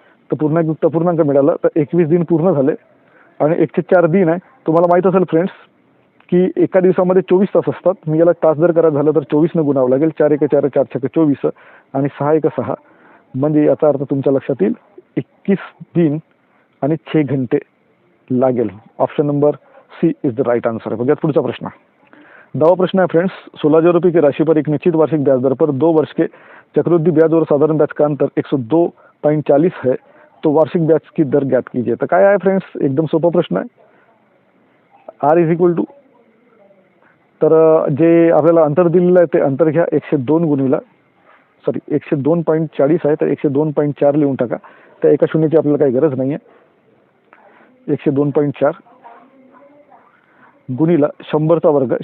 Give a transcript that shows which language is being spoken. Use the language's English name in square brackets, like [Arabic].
[Marathi] तर पूर्णांक पूर्णांक मिळाला. तर 21 दिन पूर्ण झाले आणि 104 दिन आहे. तुम्हाला माहित असेल फ्रेंड्स की एका दिवसामध्ये 24 तास असतात. मी याला तास जर करायचं झालं तर 24 न गुणावं लागेल. 4 एक 4, 4 छक्के 24 आणि 6 एक 6. म्हणजे याचा अर्थ तुमच्या लक्षात येईल 21 दिन आणि 6 घंटे लागेल. [English] Option number C is the right answer. [Marathi] बघा पुढचा प्रश्न. [Hindi] 10वां प्रश्न है फ्रेंड्स, 16,000 रुपये की राशि पर एक निश्चित वार्षिक ब्याज दर पर 2 वर्ष के चक्रवृद्धि ब्याज और साधारण ब्याज का अंतर 102.40 है, तो वार्षिक ब्याज की दर ज्ञात कीजिए. [Marathi] तर काय आहे फ्रेंड्स, एकदम सोपा प्रश्न आहे. [English] R is equal to, [Marathi] तर जे आपल्याला अंतर दिलेलं आहे ते अंतर घ्या 102 गुणिला 102.40 आहे, तर 102.4 लिहून टाका. त्या एका शून्याची आपल्याला काही गरज नाही आहे. 102.4 गुणिला 100चा वर्ग.